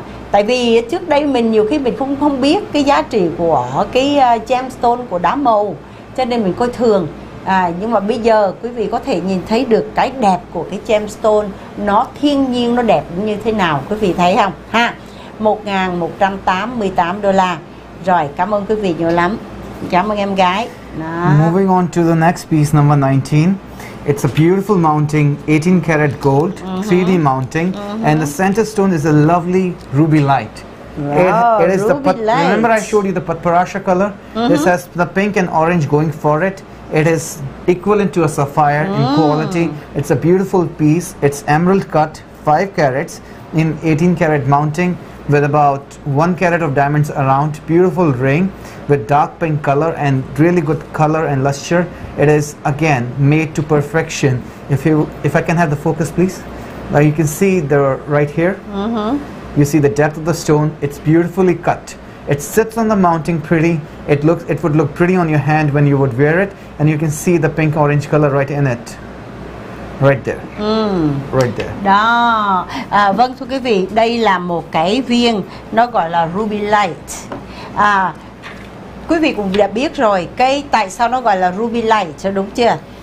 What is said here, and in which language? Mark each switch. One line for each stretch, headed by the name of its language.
Vietnamese: Tại vì trước đây mình nhiều khi mình không biết cái giá trị của cái gemstone, của đá màu, cho nên mình coi thường. Nhưng mà bây giờ quý vị có thể nhìn thấy được cái đẹp của cái gemstone, nó thiên nhiên, nó đẹp như thế nào, quý vị thấy không ha. $1.188. Rồi, cảm ơn quý vị nhiều lắm. Cảm ơn em gái. Đó.
English: Moving on to the next piece, number 19. It's a beautiful mounting, 18 karat gold, 3D mounting, and the center stone is a lovely ruby light. Wow, it is ruby light. Remember I showed you the patparasha color? This has the pink and orange going for it. It is equivalent to a sapphire in quality. It's a beautiful piece. It's emerald cut, 5 carats in 18 karat mounting with about 1 carat of diamonds around. Beautiful ring with dark pink color and really good color and luster. It is again made to perfection. If I can have the focus, please. Now you can see right here. You see the depth of the stone. It's beautifully cut. It sits on the mounting pretty. It would look pretty on your hand when you would wear it, and you can see the pink orange color right in it. Right there. Right there.
Vietnamese: Đó. Vâng thưa quý vị, đây là một cái viên nó gọi là ruby light. Quý vị cũng đã biết rồi, tại sao nó gọi là ruby light, đúng chưa?